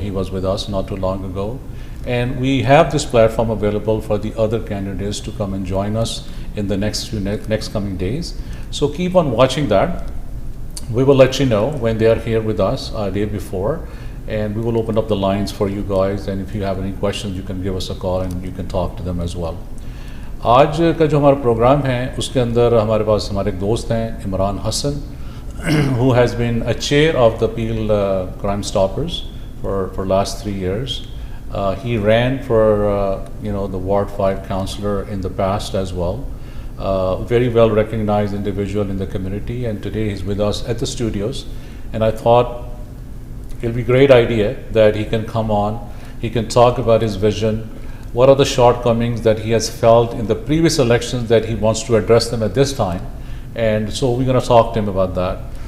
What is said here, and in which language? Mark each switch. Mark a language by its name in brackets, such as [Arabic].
[English] He was with us not too long ago, and we have this platform available for the other candidates to come and join us in the next coming days. So keep on watching that. We will let you know when they are here with us a day before, and we will open up the lines for you guys, and if you have any questions you can give us a call and you can talk to them as well. [Hindi] आज का जो हमारा programme है उसके अंदर हमारे पास हमारे एक दोस्त हैं Imran Hasan, [English] who has been a chair of the Peel Crime Stoppers for last 3 years. He ran for the Ward 5 councillor in the past as well. Very well recognized individual in the community, and today he's with us at the studios, and I thought it'll be a great idea that he can come on, he can talk about his vision, what are the shortcomings that he has felt in the previous elections that he wants to address them at this time, and so we're going to talk to him about that.